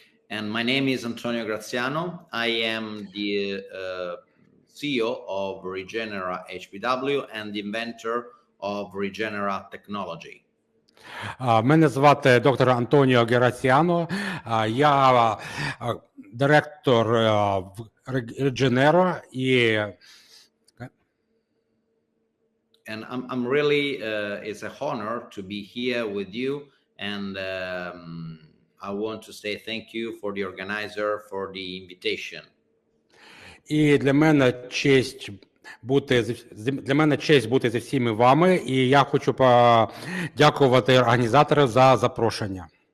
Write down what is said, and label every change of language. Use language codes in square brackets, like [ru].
[en] And my name is Антоніо Граціано. I am the CEO of Regenera HPW and the inventor of Regenera Technology. [uk] Мене звати доктор Антоніо Граціано. Я директор Regenera і [en] And I'm really, it's a honor to be here with you. And I want to say thank you for the organizer for the invitation. [uk] І для мене честь бути зі всіми вами, і я хочу подякувати організаторам за запрошення.